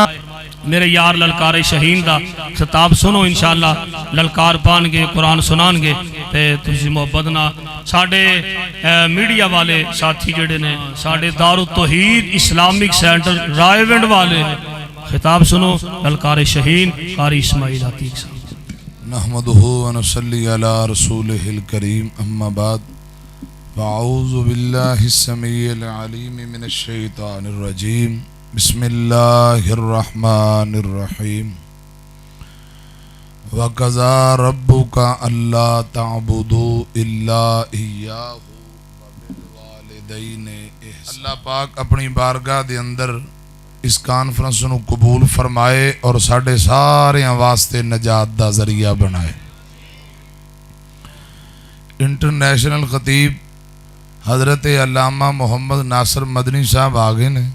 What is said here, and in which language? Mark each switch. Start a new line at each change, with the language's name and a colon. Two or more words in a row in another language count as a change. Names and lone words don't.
Punjabi: میرے یار للکارے شہین دا خطاب سنو، ان شاء اللہ للکار پانگے، قرآن سنانگے تے تسی محبت نا. ساڈے میڈیا والے ساتھی جیڑے نے، ساڈے دارالتوحید اسلامک سینٹر رائیونڈ والے، خطاب سنو للکارے شہین قاری اسماعیل عتیق صاحب.
Arabic: نحمده ونصلي على رسوله الكريم، أما بعد. أعوذ بالله السميع العليم من الشيطان الرجيم. بسم الله الرحمن الرحيم. وقضى ربك ألا تعبدوا إلا إياه وبالوالدين إحسانا.
Punjabi: اللہ پاک اپنی بارگاہ دے اندر اس کانفرنس نوں قبول فرمائے اور ساڈے ساریاں واسطے نجات دا ذریعہ بنائے. انٹرنیشنل خطیب حضرت علامہ محمد ناصر مدنی صاحب آ گئے نے.